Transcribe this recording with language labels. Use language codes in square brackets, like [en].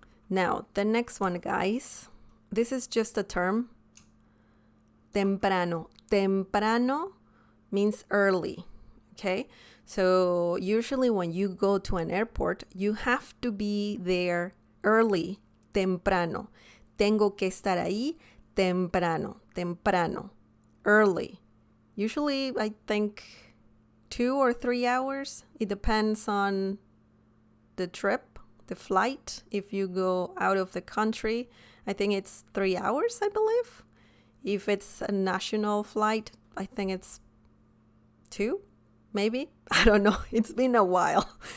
[en] Now, the next one, guys, this is just a term. Temprano. Temprano means early, okay? So usually when you go to an airport, you have to be there early, temprano. [es] Tengo que estar ahí temprano, temprano, early. [en] Usually, I think 2 or 3 hours. It depends on the trip, the flight. If you go out of the country, I think it's 3 hours, I believe. If it's a national flight, I think it's 2, maybe. I don't know. It's been a while.